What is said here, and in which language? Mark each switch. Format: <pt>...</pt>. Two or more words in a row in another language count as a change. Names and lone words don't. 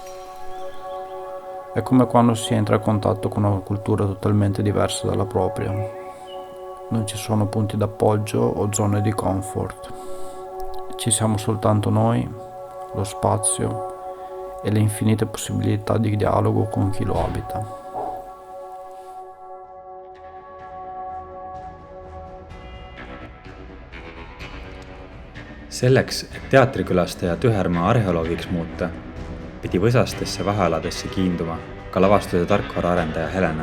<it>È come quando si entra a contatto con una cultura totalmente diversa dalla propria. Non ci sono punti d'appoggio o zone di comfort. Ci siamo soltanto noi, lo spazio e le infinite possibilità di dialogo con chi lo abita.</it> <et>Selleks, et teatrikülastaja Tühermaa arheoloogiks muuta, pidi võsastesse vahealadesse kiinduma ka lavastuse tarkvaraarendaja Helena.</et>